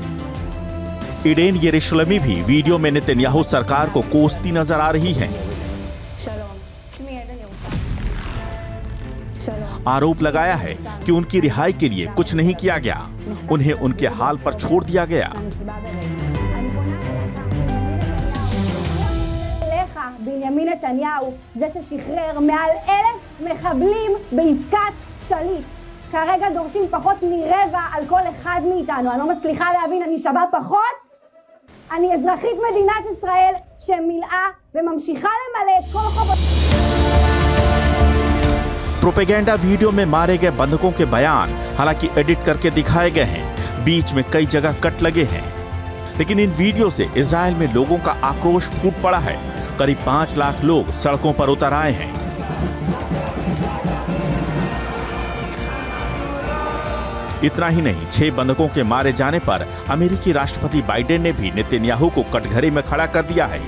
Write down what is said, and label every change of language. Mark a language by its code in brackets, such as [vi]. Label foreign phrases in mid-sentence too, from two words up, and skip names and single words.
[hi] इडेन यरूशलमी भी वीडियो में नेतन्याहू सरकार को कोसती नजर आ रही हैं। आरोप लगाया है कि उनकी रिहाई के लिए कुछ नहीं किया गया, उन्हें उनके हाल पर छोड़ दिया गया। [he] בנימין נתניהו זה ששחרר מעל 1,000 מחבלים בעסקת שליט. כרגע דורשים פחות מרבע על כל אחד מאיתנו. אני לא מצליחה להבין, אני שווה פחות? אני אזרחית מדינת ישראל שמילאה וממשיכה למלא את כל חובות. [hi] प्रोपेगेंडा वीडियो में मारे गए बंधकों के बयान हालांकि एडिट करके दिखाए गए हैं। बीच में कई जगह कट लगे हैं। लेकिन इन वीडियो से इजराइल में लोगों का आक्रोश फूट पड़ा है। करीब 5 लाख लोग सड़कों पर उतर आए हैं। इतना ही नहीं, 6 बंधकों के मारे जाने पर अमेरिकी राष्ट्रपति बाइडेन ने भी नेतन्याहू को कटघरे में खड़ा कर दिया है।